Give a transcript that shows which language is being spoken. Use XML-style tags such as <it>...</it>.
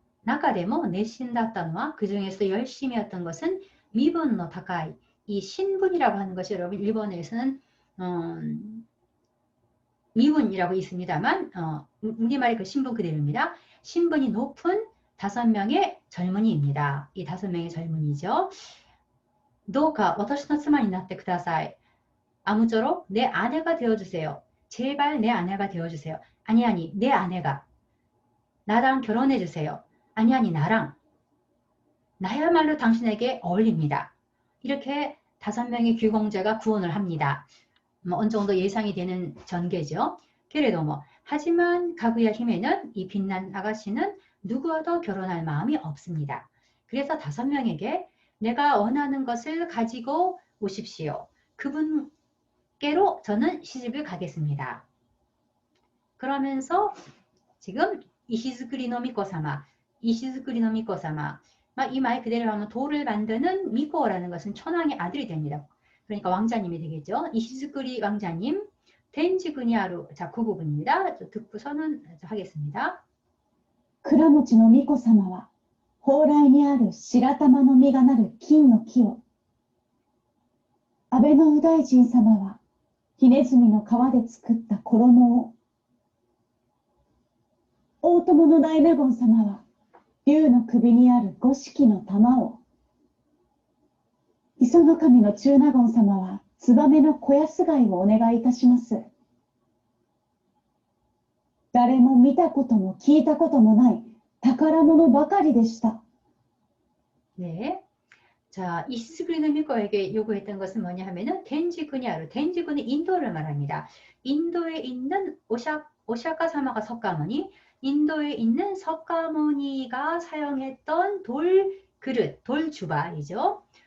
<ko>나카데모 내신다ったのは 그 중에서 열심이었던 것은 미분노 다카이, 이 신분이라고 하는 것이 여러분 일본에서는 미분이라고 있습니다만 우리말의 그 신분 그대로입니다. 신분이 높은 5명의 젊은이입니다. 이 5명의 젊은이죠.</ko> <ja>どうか私の妻になってください.</ja> <ko>아무쪼록 내 아내가 되어주세요. 제발 내 아내가 되어주세요. 아니 내 아내가 나랑 결혼해주세요. 아니 나랑 나야말로 당신에게 어울립니다. 이렇게 5명의 귀공자가 구원을 합니다. 어느 정도 예상이 되는 전개죠. 그래도 하지만 가구야 히메는 이 빛난 아가씨는 누구와도 결혼할 마음이 없습니다. 그래서 5명에게 내가 원하는 것을 가지고 오십시오. 그분께로 저는 시집을 가겠습니다. 그러면서 지금 이시즈쿠리노 미코사마, 이시즈쿠리노 미코사마, 이 말 그대로 하면 돌을 만드는 미코라는 것은 천황의 아들이 됩니다. 그러니까 왕자님이 되겠죠. 이시즈쿠리 왕자님, 텐지쿠니아루. 자, 그 부분입니다. 듣고서는 하겠습니다.</ko> <ja>倉持の巫女様は、蓬莱にある白玉の実がなる金の木を、安倍の右大臣様は、ひねずみの皮で作った衣を、大友の大納言様は、竜の首にある五色の玉を、磯の神の中納言様は、ツバメの小安貝をお願いいたします。誰も見たことも聞いたこともない宝物ばかりでした。</ja> <ko>네. 자, 이시즈쿠리노 미코에게 요구했던 것은 뭐냐 하면은 텐지쿠니아루, 텐지쿠는 인도를 말합니다. 인도에 있는 오샤카사마가 석가모니, 인도에 있는 석가모니가 사용했던 돌 그릇, 돌 주바이죠.</ko>